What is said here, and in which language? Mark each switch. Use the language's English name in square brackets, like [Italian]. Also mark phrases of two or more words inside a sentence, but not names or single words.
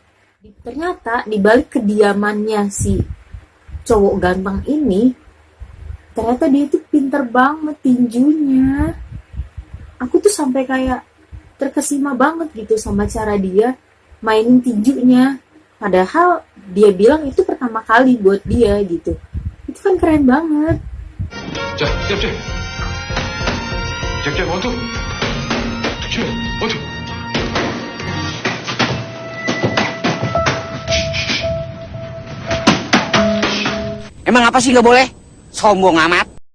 [Indonesian] Ternyata di balik kediamannya si cowok ganteng ini, ternyata dia tuh pinter banget tinjunya. Aku tuh sampai kayak terkesima banget gitu sama cara dia mainin tinjunya. Padahal dia bilang itu pertama kali buat dia gitu. Itu kan keren banget. [Korean] 자, 잽, 잽. 잽, 잽, 원투. 잽, 원투. [Indonesian] Emang apa sih nggak boleh? Sombong amat.